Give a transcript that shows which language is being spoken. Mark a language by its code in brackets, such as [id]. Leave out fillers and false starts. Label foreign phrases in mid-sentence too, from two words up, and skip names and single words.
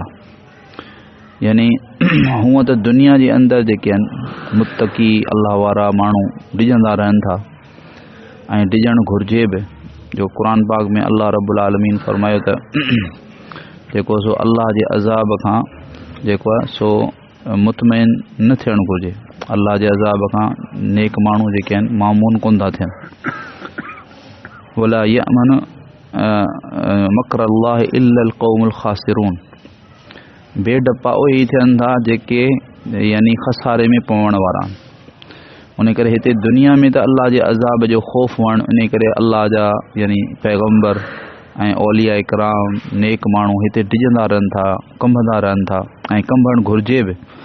[sd] यानी हूअं त दुनिया जे अंदरि जेके आहिनि मुत्तकी अल्लाह वारा माण्हू डिॼंदा रहनि था ऐं डिॼणु घुरिजे बि। जो क़ुरान पाक में अल्लाह [ar] رب العالمين [sd] फरमायो त जेको सो अल्लाह जे अज़ाब खां जेको आहे सो मुतमइन न थियणु घुरिजे। अल्लाह जे अज़ाब खां नेक माण्हू जेके आहिनि मामून कोन था थियनि। [ar] ولا يأمن مكر الله إلا القوم الخاسرون. [sd] बेडपा उहे ई थियनि था जेके यानी खसारे में पवण वारा आहिनि। उन करे हिते दुनिया में त अल्लाह जे अज़ाब जो ख़ौफ़ हुअणु, इन करे अल्लाह जा यानी पैगम्बर ऐं औलिया इकराम नेक माण्हू हिते डिॼंदा रहनि था, कंभंदा रहनि था ऐं कंभणु घुरिजे बि।